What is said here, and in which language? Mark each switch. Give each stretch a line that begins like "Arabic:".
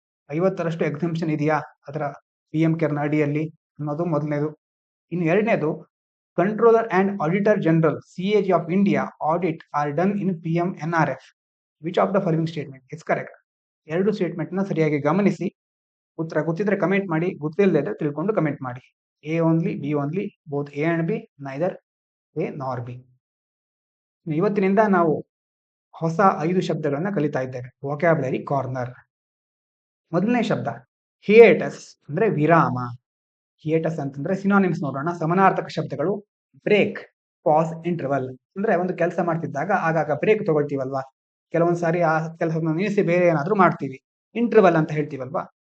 Kannada: 50ರಷ್ಟು exemption ಇದೆಯಾ ಅದರ PM care ನ ಅಡಿಯಲ್ಲಿ ಅನ್ನೋದು ಮೊದಲನೇದು. ಇನ್ನು ಎರಡನೇದು,
English: Controller and auditor general CAG of India audit are done in PM NRF. Which of the following statement is correct?
Kannada: ಎರಡು ಸ್ಟೇಟ್ಮೆಂಟ್ ನ ಸರಿಯಾಗಿ ಗಮನಿಸಿ. ಉತ್ತರ ಗೊತ್ತಿದ್ರೆ ಕಮೆಂಟ್ ಮಾಡಿ, ಗೊತ್ತಿಲ್ಲದೆ ತಿಳ್ಕೊಂಡು ಕಮೆಂಟ್ ಮಾಡಿ.
English: A only, B only, both A and B, neither A nor B.
Kannada: ಇವತ್ತಿನಿಂದ ನಾವು ಹೊಸ 5 ಶಬ್ದಗಳನ್ನ ಕಲಿತಾ ಇದ್ದೇವೆ. Vocabulary corner. ಮೊದಲನೇ ಶಬ್ದ ಹಿಯೇಟಸ್, ಅಂದ್ರೆ ವಿರಾಮ. ಹಿಯೇಟಸ್ ಅಂತಂದ್ರೆ ಸಿನಾನಿಮ್ಸ್ ನೋಡೋಣ. ಸಮಾನಾರ್ಥಕ ಶಬ್ದಗಳು ಬ್ರೇಕ್, ಪಾಸ್, ಇಂಟರ್ವಲ್. ಅಂದ್ರೆ ಒಂದು ಕೆಲಸ ಮಾಡ್ತಿದ್ದಾಗ ಆಗಾಗ ಬ್ರೇಕ್ ತಗೊಳ್ತೀವಲ್ವಾ, ಕೆಲವೊಂದ್ ಸಾರಿ ಆ ಕೆಲಸವನ್ನು ನಿಲ್ಲಿಸಿ ಬೇರೆ ಏನಾದ್ರೂ ಮಾಡ್ತೀವಿ, ಇಂಟರ್ವಲ್ ಅಂತ ಹೇಳ್ತೀವಲ್ವಾ.